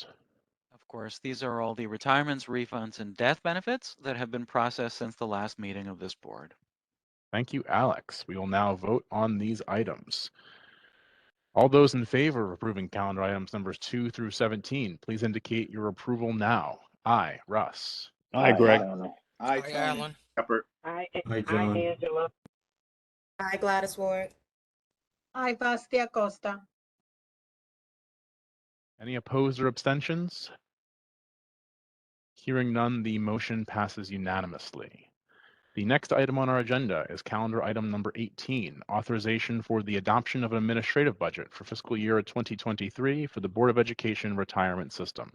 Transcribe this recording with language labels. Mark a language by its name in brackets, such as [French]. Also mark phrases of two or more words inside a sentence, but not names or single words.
[English] Of course, these are all the retirements, refunds, and death benefits that have been processed since the last meeting of this board. Thank you, Alex. We will now vote on these items. All those in favor of approving calendar items numbers 2 through 17, please indicate your approval now. Aye, Russ. Aye, Greg. Aye, Hi, Tony. Alan. Shepard. Hi, Hi, hi, John. Angela. Hi, Gladys Ward. Hi, Basti Acosta. Any opposed or abstentions? Hearing none, the motion passes unanimously. The next item on our agenda is calendar item number 18, authorization for the adoption of an administrative budget for fiscal year 2023 for the Board of Education Retirement System.